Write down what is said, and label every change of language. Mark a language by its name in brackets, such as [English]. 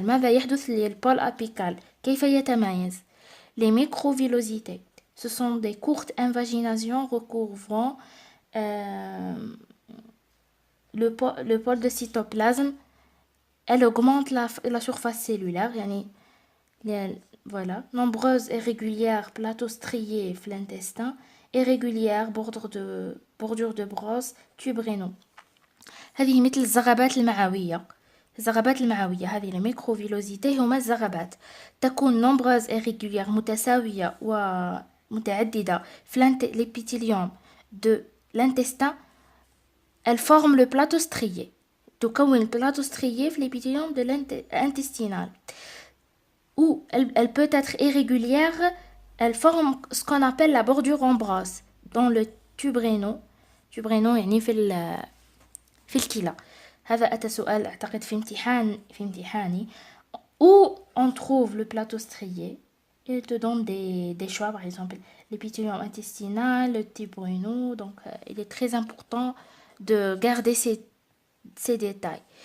[Arabic] ماذا يحدث للبول apical؟ كيف يتميز؟ [French] Les microvillosités. Ce sont des courtes invaginations recouvrant le pôle de cytoplasme. Elle augmente la surface cellulaire. يعني, voilà. Nombreuses et régulières plateaux striés في l'intestin. Irrégulières bordure de brosse, tubes rénaux. [Arabic] هذه مثل الزغبات المعوية. الزغبات المعوية هذه الميكروفيلوزيتي هما الزغبات تكون نومبروز irrégulière متساوية ومتعددة في l'épithélium [French] l'intestin, elle forme le plateau strié. [Arabic] تكون البلاطو strié في [French] l'épithélium de l'intestinal. Ou elle peut être irrégulière, elle forme ce qu'on appelle la bordure en brasse dans le tube rénal. [Arabic] tube rénal يعني في الكلى. هذا أتى سؤال أعتقد في امتحاني. [French] Où on trouve le plateau strié. Il te donne des choix, par exemple l'épithélium intestinal, le tube rénal. Donc il est très important de garder ces détails.